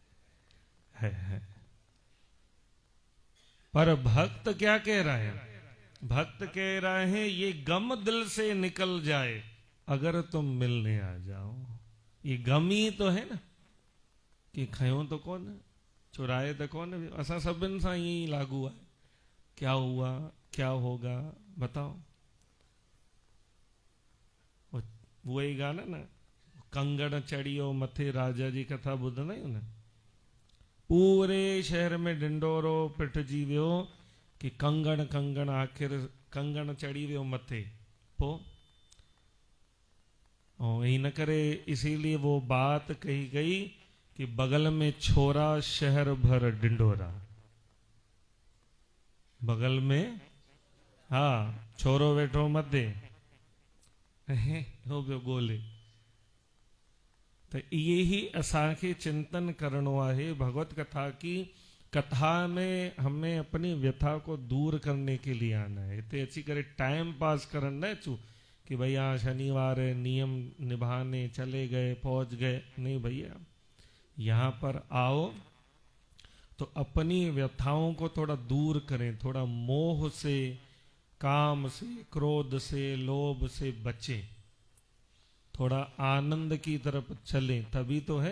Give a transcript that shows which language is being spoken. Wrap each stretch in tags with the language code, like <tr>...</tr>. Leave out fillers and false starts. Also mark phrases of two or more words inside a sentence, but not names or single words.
<hi>पर भक्त क्या कह रहा है, भक्त कह रहे हैं ये गम दिल से निकल जाए अगर तुम मिलने आ जाओ। ये गम ही तो है ना, कि खयो तो कौन, चुराए तो कौन,</hi> <sd>असा सभिनि सां यही लागू है।</sd> <hi>क्या हुआ क्या होगा बताओ। वो ही गाना ना,</hi> <sd>कंगण चढ़ियो मथे राजा जी कथा ॿुधंदा आहियूं न। पूरे शहर में ढिंडोरो पिटजी वियो कि कंगण कंगण, आख़िर कंगण चढ़ी वियो मथे। पोइ और इन करे</sd> <hi>इसीलिए वो बात कही गई कि बगल में छोरा शहर भर ढिंडोरा।</hi> <sd>बगल में हाँ छोरो वेठो मथे हो पियो ॻोल्हे। तो ये ही असांखे चिंतन करणो आहे।</sd> <hi>भगवत कथा की कथा में हमें अपनी व्यथा को दूर करने के लिए आना है। इतने अच्छी करे</hi> <en>time pass</en> <sd>करन न अचूं</sd> <hi>कि भैया शनिवार है, नियम निभाने चले गए, पहुंच गए। नहीं भैया, यहाँ पर आओ तो अपनी व्यथाओं को थोड़ा दूर करें, थोड़ा मोह से, काम से, क्रोध से, लोभ से बचें, थोड़ा आनंद की तरफ चलें, तभी तो है।</hi>